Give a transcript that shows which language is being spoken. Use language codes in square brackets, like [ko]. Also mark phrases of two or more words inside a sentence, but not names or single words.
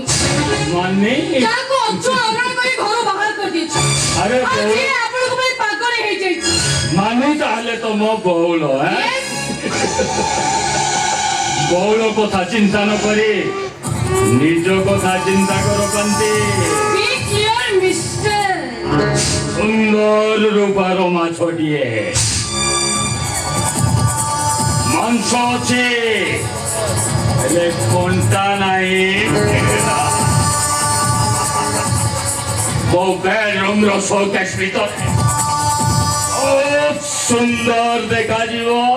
[or] ଯାହାକୁ ଅଛୁ ଆବରଣ କରି ଘରୁ ବାହାର କରିଦେଇଛି। ଆରେ ଆଜି ଆପଣଙ୍କ ପାଇଁ ପାଗଳ ହେଇଯାଇଛି। ମାନି ତାହେଲେ ତ ମୋ ବଉଳ। ବଉଳ କଥା ଚିନ୍ତା ନ କରି ନିଜ କଥା ଚିନ୍ତା କର କାନ୍ତି। [en] Be clear, mister. [or] ସୁନ୍ଦର ରୂପାର ମାଛଟିଏ, ମାଂସ ଅଛି ହେଲେ କଣ୍ଟା ନାହିଁ। ମୋ ବେଡରୁମର ଶୋକେସ୍ ଭିତରେ ବହୁତ ସୁନ୍ଦର ଦେଖାଯିବ।